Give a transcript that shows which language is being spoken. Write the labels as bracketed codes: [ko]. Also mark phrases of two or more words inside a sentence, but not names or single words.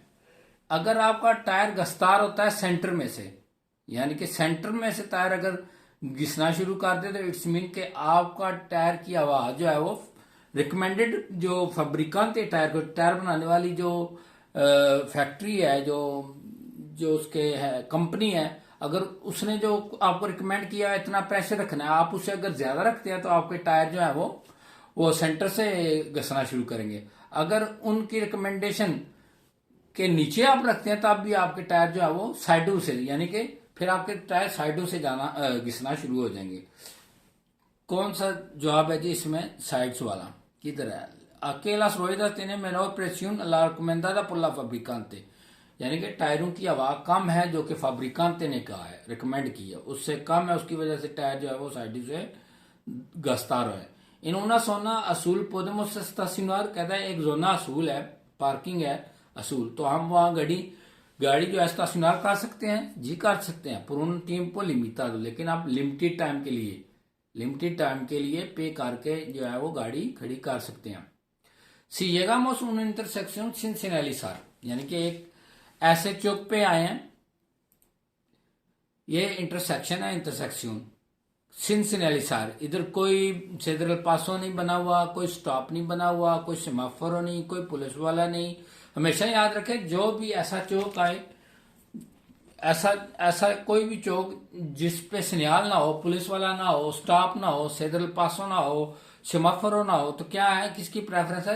[hi] अगर आपका टायर गस्तार होता है सेंटर में से, यानी कि सेंटर में से टायर अगर घिसना शुरू कर दे, तो [en] it's mean [hi] कि आपका टायर की हवा जो है वो रिकमेंडेड, जो फैब्रिकांत है टायर को, टायर बनाने वाली जो फैक्ट्री है, जो जो उसके है कंपनी है, अगर उसने जो आपको रिकमेंड किया है इतना प्रेशर रखना है, आप उसे अगर ज्यादा रखते हैं तो आपके टायर जो है वो सेंटर से घसना शुरू करेंगे। अगर उनकी रिकमेंडेशन के नीचे आप रखते हैं तब भी आपके टायर जो है वो साइडों से, यानी कि फिर आपके टायर साइडों से जाना घिसना शुरू हो जाएंगे। कौन सा जवाब है जी इसमें? साइड्स वाला। किधर है? [es] Aquelas ruedas tienen menor presión a la recomendada por la fabricante, [hi] यानी कि टायरों की हवा कम है जो कि फैब्रिकांते ने कहा है, रिकमेंड की है, उससे कम है, उसकी वजह से टायर जो है वो साइड से गस्ता रहा है। [es] इन una zona azul podemos estacionar, [hi] कहता है एक [es] zona azul [hi] है, पार्किंग है असूल, तो हम वहां गाड़ी जो है स्टेशनर कर सकते हैं जी, कर सकते हैं, [es] por un tiempo limitado, [hi] लेकिन आप [en] limited time [hi] के लिए पे करके जो है वो गाड़ी खड़ी कर सकते हैं। [es] Si llegamos a una intersección sin señalizar, [hi] यानी कि एक ऐसे चौक पे आए हैं, ये इंटरसेक्शन है, इंटरसेक्शन [es] sin señalizar, [hi] इधर कोई सेंट्रल पासो नहीं बना हुआ, कोई स्टॉप नहीं बना हुआ, कोई सेमाफोर नहीं, कोई पुलिस वाला नहीं। हमेशा याद रखें, जो भी ऐसा चौक आए, ऐसा कोई भी चौक जिस पे सिग्नल ना हो, पुलिस वाला ना हो, स्टॉप ना हो, सेंट्रल पासो ना हो, सेमाफोर ना हो, तो क्या है, किसकी प्रेफरेंस है?